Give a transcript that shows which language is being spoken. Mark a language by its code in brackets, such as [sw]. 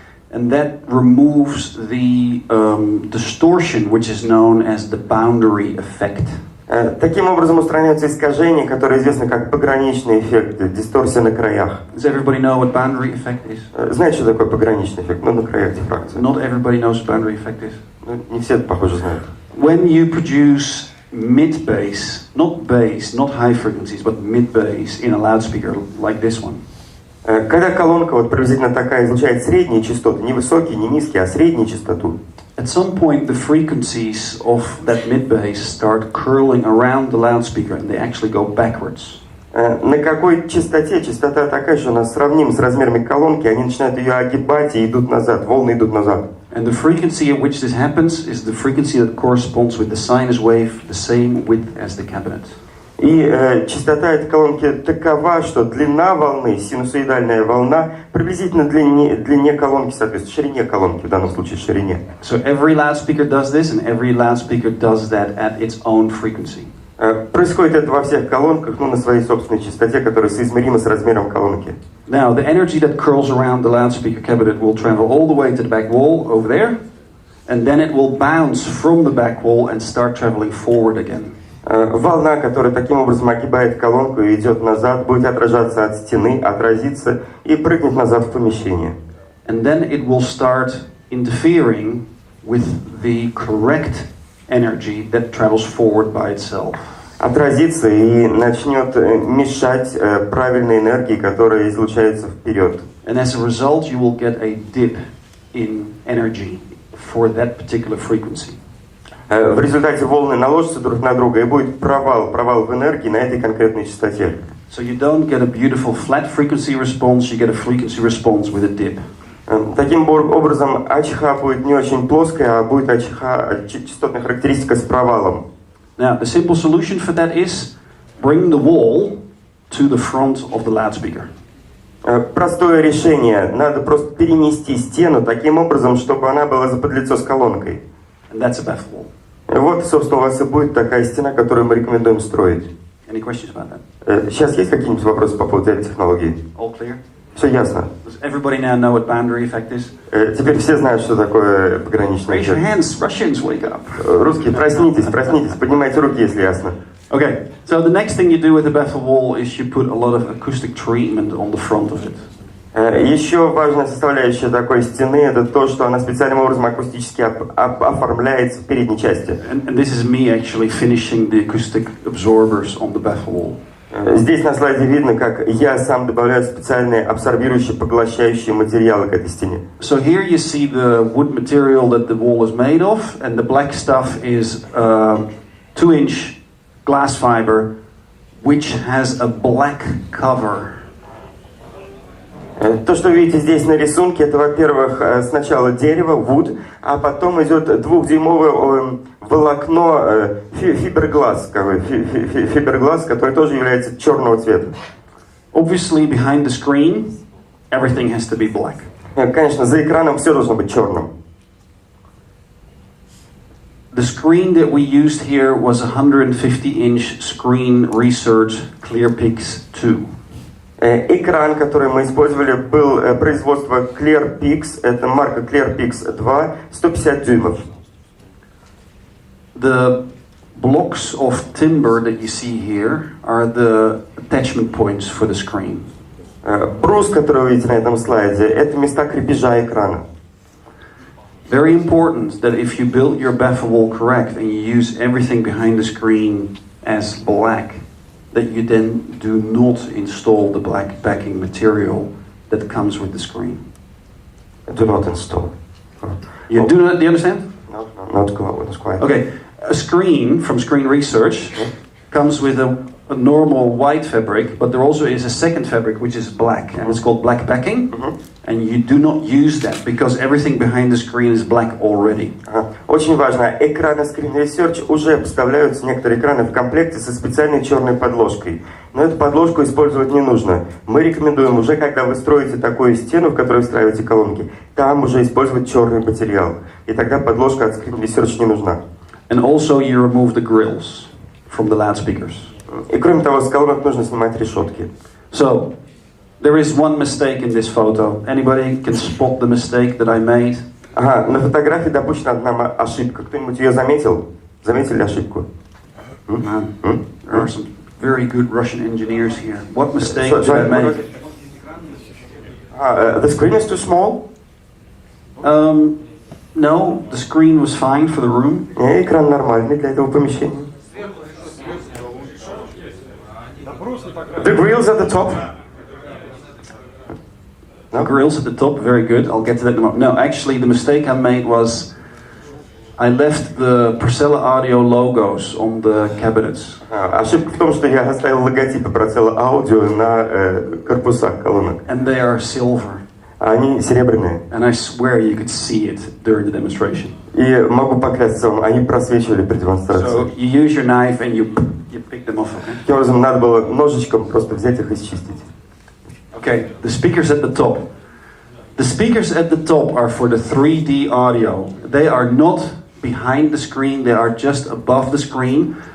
[en] And that removes the distortion, which is known as the boundary effect. [ru] Таким образом устраняются искажения, которые известны как пограничный эффект, дисторсия на краях. [en] Does everybody know what boundary effect is? [ru] Знаете, что такое пограничный эффект? Ну, на краях дифракции. [en] Not everybody knows what boundary effect is. [ru] Не все это, похоже, знают. [en] When you produce mid-bass, not bass, not high frequencies, but mid-bass in a loudspeaker like this one. [ru] Когда колонка вот приблизительно такая излучает средние частоты, не высокие, не низкие, а среднюю частоту. [en] At some point, the frequencies of that mid-bass start curling around the loudspeaker, and they actually go backwards. [ru] На какой частоте? Частота такая, что она сравнима с размерами колонки, они начинают ее огибать и идут назад, волны идут назад. [en] And the frequency at which this happens is the frequency that corresponds with the sinus wave, the same width as the cabinet. [ru] И частота этой колонки такова, что длина волны, синусоидальная волна, приблизительно длине колонки соответствует, ширине колонки, в данном случае ширине. [en] So every loudspeaker does this, and every loudspeaker does that at its own frequency. [ru] Происходит это во всех колонках, на своей собственной частоте, которая соизмерима с размером колонки. [en] Now, the energy that curls around the loudspeaker cabinet will travel all the way to the back wall over there, and then it will bounce from the back wall and start traveling forward again. [ru] Волна, которая таким образом огибает колонку и идет назад, будет отражаться от стены, отразиться и прыгнет назад в помещение. [en] And then it will start interfering with the correct energy that travels forward by itself. [ru] Отразится и начнет мешать правильной энергии, которая излучается вперед. [en] And as a result, you will get a dip in energy for that particular frequency. [ru] В результате волны наложатся друг на друга и будет провал в энергии на этой конкретной частоте. [en] So you don't get a beautiful flat frequency response, you get a frequency response with a dip. [ru] Таким образом, АЧХ будет не очень плоская, а будет АЧХ, частотная характеристика с провалом. [en] Now, the simple solution for that is bring the wall to the front of the loudspeaker. [ru] Простое решение. Надо просто перенести стену таким образом, чтобы она была заподлицо с колонкой. [en] And that's a baffle wall. [ru] Вот, собственно, у вас и будет такая стена, которую мы рекомендуем строить. [en] Any questions about that? [ru] Сейчас есть какие-нибудь вопросы по поводу этой технологии? [en] All clear? [ru] Все ясно. [en] Does everybody now know what boundary effect is? [ru] Теперь все знают, что такое пограничный [en] Raise your [ru] эффект. [en] hands, Russians, wake up. [ru] Русские, проснитесь, поднимайте руки, если ясно. [en] Okay, so the next thing you do with the baffle wall is you put a lot of acoustic treatment on the front of it. [ru] Еще важная составляющая такой стены — это то, что она специальным образом акустически оформляется в передней части. [en] And this is me actually finishing the acoustic absorbers on the baffle wall. [ru] Здесь на слайде видно, как я сам добавляю специальные абсорбирующие, поглощающие материалы к этой стене. [en] So here you see the wood material that the wall is made of, and the black stuff is 2-inch glass fiber, which has a black cover. [ru] То, что вы видите здесь на рисунке, это, во-первых, сначала дерево, wood, а потом идет 2-дюймовое волокно, фибергласс, который тоже является черного цвета. [en] Obviously, behind the screen, everything has to be black. [ru] Конечно, за экраном все должно быть черным. [en] The screen that we used here was a 150-inch Screen Research ClearPix 2. [ru] Экран, который мы использовали, был производство ClearPix, это марка ClearPix 2, 150 дюймов. [en] The blocks of timber that you see here are the attachment points for the screen. [ru] Брус, который вы видите на этом слайде, это места крепежа экрана. [en] Very important that if you build your baffle wall correct and you use everything behind the screen as black, that you then do not install the black backing material that comes with the screen. Do not install. You do you understand? No, not quite. Okay, a screen from Screen Research comes with a normal white fabric, but there also is a second fabric which is black, and it's called black backing. And you do not use that because everything behind the screen is black already. [ru] Очень важно, экраны Screen Research уже поставляются, некоторые экраны в комплекте со специальной черной подложкой. Но эту подложку использовать не нужно. Мы рекомендуем уже, когда вы строите такую стену, в которой встраиваете колонки, там уже использовать черный материал. И тогда подложка от Screen Research не нужна. [en] And also you remove the grills from the loudspeakers. [ru] И кроме того, с колонок нужно снимать решетки. [en] So, there is one mistake in this photo. Anybody can spot the mistake that I made? [ru] Ага, на фотографии допущена одна ошибка. Кто-нибудь ее заметил? Заметили ошибку? [en] There are some very good Russian engineers here. What mistake did I make? The screen is too small? No, the screen was fine for the room. [ru] Экран нормальный для этого помещения. [en] The grills at the top. The grills at the top, very good. I'll get to that in a moment. No, actually, the mistake I made was I left the Procella audio logos on the cabinets. [ru] Ошибка в том, что я оставил логотипы Procella Audio на корпусах колонок. [en] And they are silver. [ru] Они серебряные. [en] And I swear you could see it during the demonstration. [ru] И могу поклясться вам, они просвечивали при демонстрации. [en] So you use your knife and you pick them off. Okay? [ru] Таким образом, надо было ножичком просто взять их и счистить. [en] Okay, the speakers at the top. The speakers at the top are for the 3D audio. They are not behind the screen, they are just above the screen.